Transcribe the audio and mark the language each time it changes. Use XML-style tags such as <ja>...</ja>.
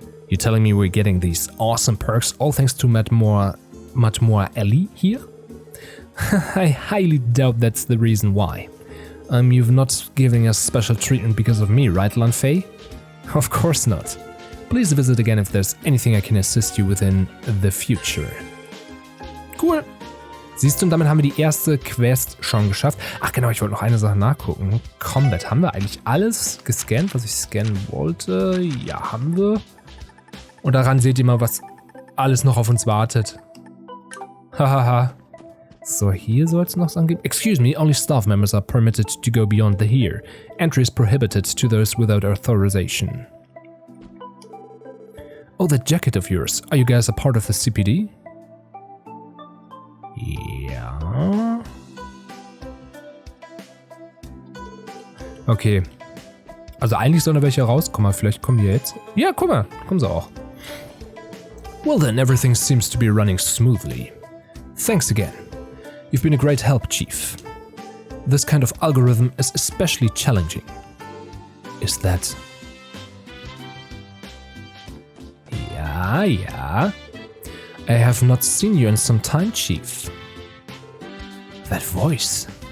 <en>You're telling me we're getting these awesome perks all thanks to much more Ellie here? I highly doubt that's the reason why. You've not giving us special treatment because of me, right, Lanfei? Of course not. Please visit again if there's anything I can assist you with in the future. Cool.</en> <de>Siehst du, und damit haben wir die erste Quest schon geschafft. Ach genau, ich wollte noch eine Sache nachgucken. Combat, haben wir eigentlich alles gescannt, was ich scannen wollte? Ja, haben wir. Und daran seht ihr mal, was alles noch auf uns wartet. Hahaha. So, hier soll es noch sagen.</de> <en>Excuse me, only staff members are permitted to go beyond the here. Entry is prohibited to those without authorization. Oh, that jacket of yours. Are you guys a part of the CPD?</en> <de>Ja. Okay. Also eigentlich sollen da welche rauskommen, vielleicht kommen die jetzt. Ja, guck mal, kommen sie auch.</de> <en>Well then, everything seems to be running smoothly. Thanks again. You've been a great help, Chief. This kind of algorithm is especially challenging. Is that...</en> <de>Ja.</de> <en>I have not seen you in some time, Chief. That voice.</en>